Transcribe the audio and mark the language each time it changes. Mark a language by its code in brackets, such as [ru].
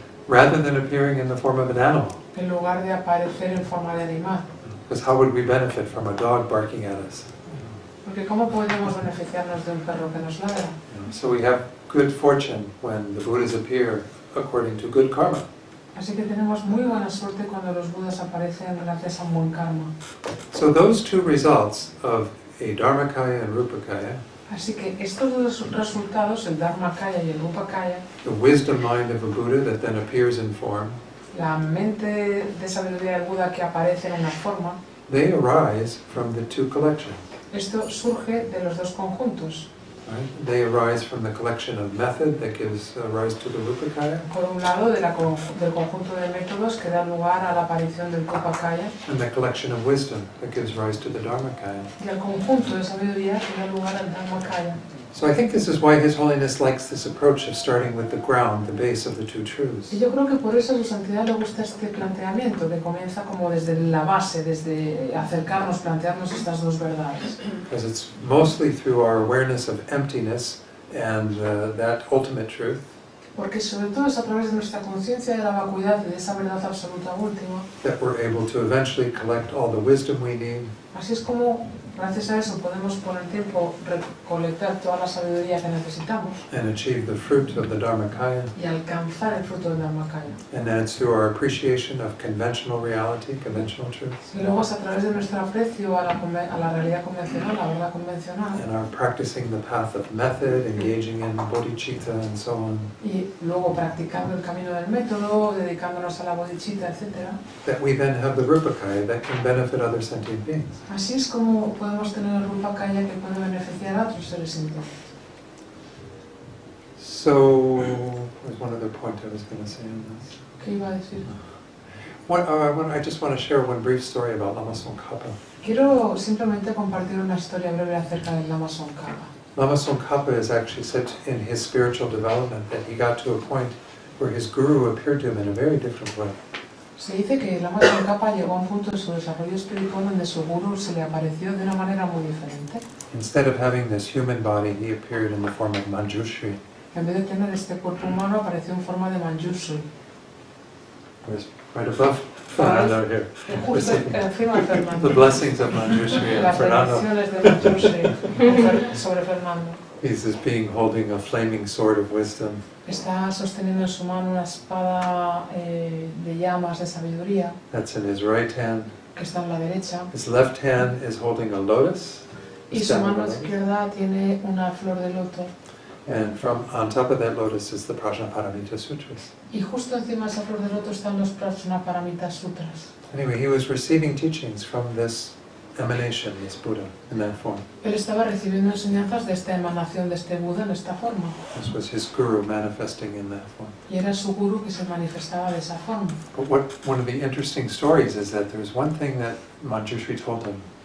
[en] rather than appearing in the form of an animal. [es] en lugar de aparecer en forma de animal. [en] Because how would we benefit from a dog barking at us? [es] Porque ¿cómo podemos beneficiarnos de un perro que nos ladra? [en] So we have good fortune when the Buddhas appear according to good karma. [es] Así que tenemos muy buena suerte cuando los Budas aparecen gracias a un buen karma. [en] So those two results of a Dharmakaya and Rupakaya [es] Así que estos dos resultados, el Dharmakaya y el Rupakaya, [en] the wisdom mind of a Buddha that then appears in form, [es] la mente de sabiduría del Buda que aparece en una forma, [en] they arise from the two collections. [es] esto surge de los dos conjuntos. [en] Right? They arise from the collection of method that gives rise to the Rupakaya, [es] Por un lado, del conjunto de métodos que da lugar a la aparición del Rupakaya, [en] and the collection of wisdom that gives rise to the Dharmakaya. [es] y el conjunto de sabiduría que da lugar al Dharmakaya. [en] So I think this is why His Holiness likes this approach of starting with the ground, the base of the two truths. [es] Y yo creo que por eso a su santidad le gusta este planteamiento, que comienza como desde la base, desde acercarnos, plantearnos estas dos verdades. [en] Because it's mostly through our awareness of emptiness and that ultimate truth [es] Porque sobre todo es a través de nuestra conciencia de la vacuidad y de esa verdad absoluta última. [en] that we're able to eventually collect all the wisdom we need [es] Así es como, gracias a eso, podemos con el tiempo recolectar toda la sabiduría que necesitamos [en] and achieve the fruit of the Dharmakaya. [es] y alcanzar el fruto del Dharmakaya. [en] And then it's through our appreciation of conventional reality, conventional truths, [es] Y luego es a través de nuestro aprecio a la realidad convencional, la verdad convencional, [en] and our practicing the path of method, engaging in bodhicitta and so on, [es] y luego practicando el camino del método, dedicándonos a la bodhicitta, etc. [en] that we then have the Rupakaya that can benefit other sentient beings. [es] Así es como podemos tener el Rupakaya que puede beneficiar a otros seres sintientes. [en] So, there's one other point I was going to say on this. [es] ¿Qué iba a decir? [en] I just want to share one brief story about Lama Tsongkhapa. [es] Quiero simplemente compartir una historia breve acerca del Lama Tsongkhapa. [en] Lama Tsongkhapa is actually said in his spiritual development that he got to a point where his guru appeared to him in a very different way. [es] Se dice que Lama Tsongkhapa llegó a un punto de su desarrollo espiritual donde su guru se le apareció de una manera muy diferente. [en] Instead of having this human body, he appeared in the form of Manjushri. [es] En vez de tener este cuerpo humano, apareció en forma de Manjushri. [en] Where's right above Fernando here. [es] Justo encima de Fernando. [en] The blessings of Manjushri and [es] Las Fernando. bendiciones de Manjushri sobre Fernando. [en] He's as being holding a flaming sword of wisdom. [es] Está sosteniendo en su mano una espada de llamas de sabiduría [en] That's in his right hand. [es] que está en la derecha. [en] His left hand is holding a lotus. [es] Y su mano izquierda tiene una flor de loto. [en] And on top of that lotus is the Prajnaparamita Sutras. [es] Y justo encima de esa flor de loto están los Prajnaparamita Sutras. [en] Anyway, he was receiving teachings from this emanation, this Buddha, in that form. [es] Él estaba recibiendo enseñanzas de esta emanación de este Buda en esta forma. [en] This was his guru manifesting in that form. [es] Y era su guru que se manifestaba de esa forma. [en] But one of the interesting stories is that there's one thing that Manjushri told him.